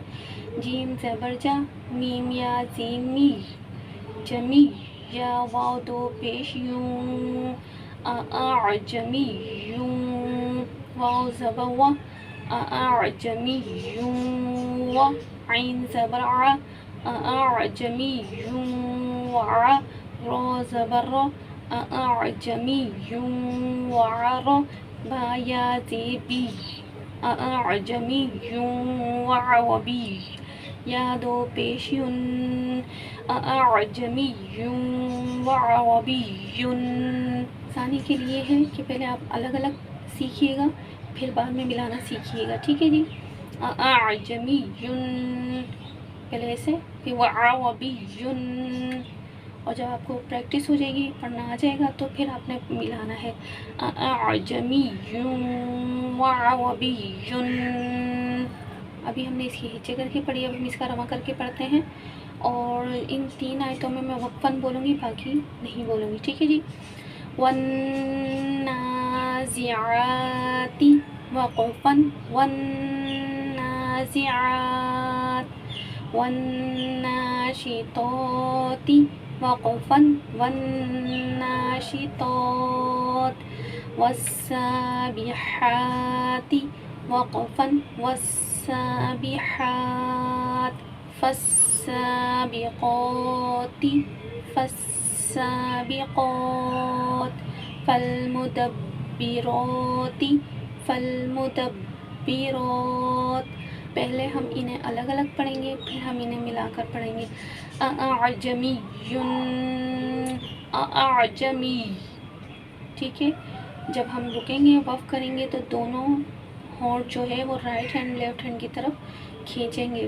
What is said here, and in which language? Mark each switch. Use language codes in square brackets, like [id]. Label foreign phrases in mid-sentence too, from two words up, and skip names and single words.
[ur] جیم زبر جا، میم یا زین می، جمی، یا واو دو پیش یوں، جمی یوں، واو زبر وا، جمی یوں وا، عین زبر ع، جمی یوں وع، رو زبر رو، جمی یوں وع رو، با یا زیر بی، جمی یوں وع و بی، یا دو پیش یون، جمی یوں وع و بی یون۔ ثانی کے لیے ہے کہ پہلے آپ الگ الگ سیکھیے گا، پھر بعد میں ملانا سیکھیے گا، ٹھیک ہے جی۔ جمی یون، پہلے ایسے، پھر وع و بی یون، اور جب آپ کو پریکٹس ہو جائے گی، پڑھنا آ جائے گا، تو پھر آپ نے ملانا ہے جمی یون وع و بی یون۔ ابھی ہم نے اس کی ہچے کر کے پڑھی، اب ہم اس کا رواں کر کے پڑھتے ہیں، اور ان 3 آیتوں میں وقفاً بولوں گی، باقی نہیں بولوں گی، ٹھیک ہے جی۔ [ar] والنازعات وقفاً، والنازعات، والناشطات وقفاً، والناشطات، والسابحات وقفاً، والسابحات، فالسابقات، فالسابقات، فالمدبراتی، فالمدبرات. [ur] پہلے ہم انہیں الگ الگ پڑھیں گے، پھر ہم انہیں ملا کر پڑھیں گے. [ar] اعجمی، اعجمی. [ur] ٹھیک ہے. جب ہم رکیں گے وقف کریں گے تو دونوں ہونٹ جو ہے وہ [en] right hand left hand [ur] کی طرف کھینچیں گے.